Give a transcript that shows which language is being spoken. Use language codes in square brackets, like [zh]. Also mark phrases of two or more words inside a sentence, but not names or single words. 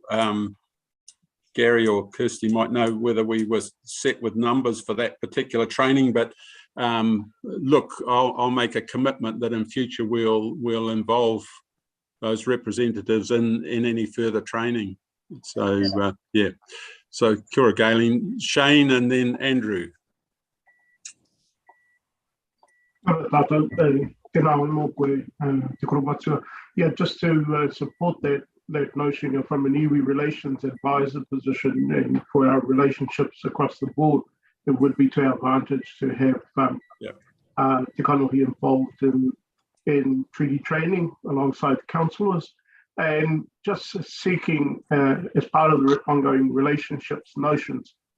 [en] Gary or Kirsty might know whether we were set with numbers for that particular training, but look, I'll make a commitment that in future we'll involve those representatives in any further training. So yeah, so [mi] kia ora, [en] Galen. Shane and then Andrew. Yeah, just to support that notion from an Iwi relations advisor position and for our relationships across the board, it would be to our advantage to have Te Kanohi involved in treaty training alongside the councillors, and just seeking as part of the ongoing relationships notions,